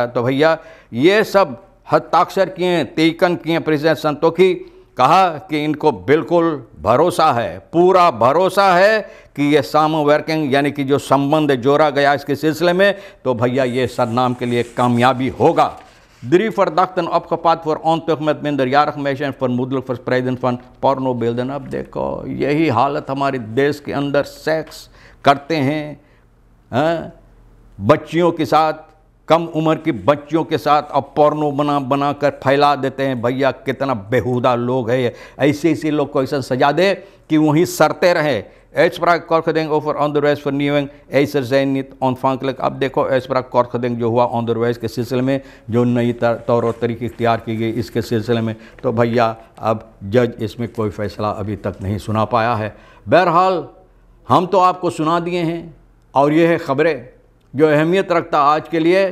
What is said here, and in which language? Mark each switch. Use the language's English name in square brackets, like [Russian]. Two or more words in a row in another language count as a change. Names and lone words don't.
[Caribbean Hindustani] तो भैया ये सब हस्ताक्षर किए, तेकन किए प्रेसिडेंट संतोखी, कहा कि इनको बिल्कुल भरोसा है, पूरा भरोसा है कि ये सामो वर्किंग यानी कि जो संबंध जोड़ा गया इसके सिलसिले में, तो भैया ये सरनाम के लिए कामयाबी होगा। [Dutch] Drie verdachten opgepakt voor ontucht met minderjarige meisjes en vermoedelijk verspreiding van pornobeelden। [Caribbean Hindustani] अब देखो यही हालत हमारे देश के अंदर, सेक्स करते हैं बच्चियों के साथ, कम उम्र की बच्चियों के साथ, अब पोर्नो बना कर फैला देते हैं। भैया कितना बेहुदा लोग है ये, ऐसे लोग को ऐसा सजा दे कि वहीं सरते रहे। [Dutch] uitspraak kortgeding over onderwijsvernieuwing, eisen zijn niet ontvankelijk। [Caribbean Hindustani] अब देखो [Dutch] uitspraak kortgeding [Caribbean Hindustani] जो हुआ onderwijs के सिलसिले में, जो नई तौर और तरीके इख्तियार की गई इसके सिलसिले में, तो भैया अब जज इसमें कोई फ़ैसला अभी तक नहीं सुना पाया है। बहरहाल हम तो आपको सुना दिए हैं, और ये है ख़बरें जो अहमियत रखता आज के लिए।